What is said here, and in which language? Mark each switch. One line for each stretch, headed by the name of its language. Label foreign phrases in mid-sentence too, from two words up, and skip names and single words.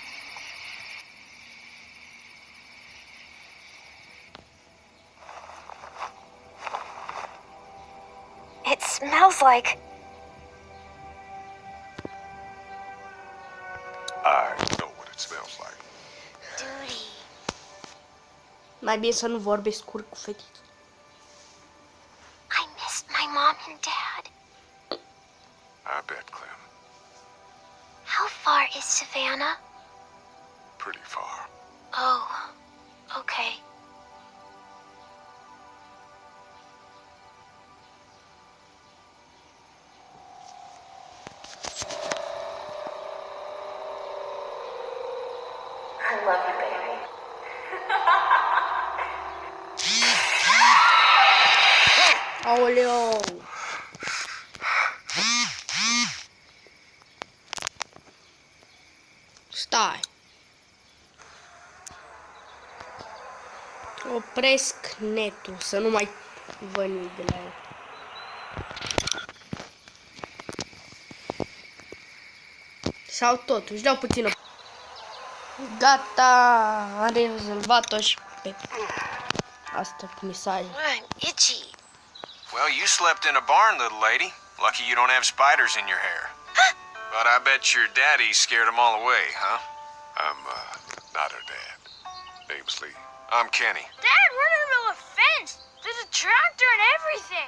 English: It smells like... I know what it smells like. duty.
Romanian: Mai bine să nu vorbesc scurt cu fetița.
English: I missed my mom and dad. I bet, Clem. How far is Savannah? Pretty far. Oh, okay. I love you, baby.
Romanian: Aoleu! Stai! Opresc netul, să nu mai văd nimic de la el. Sau totuși, dau puțină. Gata, am rezolvat-o și pe asta cu mesaje.
English: I'm itchy. Well, you slept in a barn, little lady. Lucky you don't have spiders in your hair. But I bet your daddy scared them all away, huh? I'm not her dad. Name's Lee. I'm Kenny. Dad, we're in the middle of a fence. There's a tractor and everything.